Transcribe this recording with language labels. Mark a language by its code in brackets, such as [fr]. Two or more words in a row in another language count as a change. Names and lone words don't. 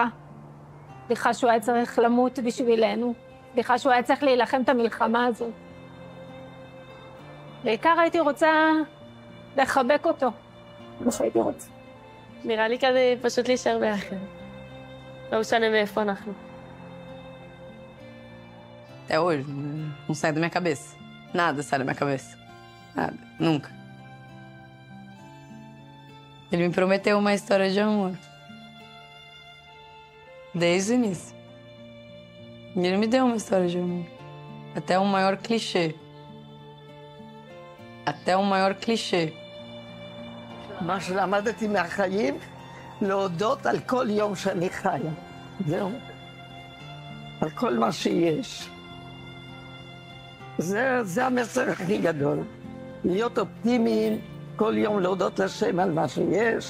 [he] סליחה שהוא היה צריך למות בשבילנו. סליחה שהוא היה צריך להילחם את המלחמה הזאת. בעיקר הייתי רוצה לחבק אותו. מה שהייתי רוצה. נראה לי כזה פשוט להישאר ביחד. לא משנה מאיפה אנחנו. [pt] Até hoje, não sai da minha cabeça. Nada sai da minha cabeça. Nada, nunca. Ele me prometeu uma história de amor. Desde o início. E ele me deu uma história de amor. Até o maior clichê. Até o maior clichê. [he] מה שלמדתי מהחיים, להודות על כל יום שאני חיה. זהו. על כל מה שיש. זה המסר הכי גדול. להיות אופטימיים, כל יום להודות לשם על מה שיש.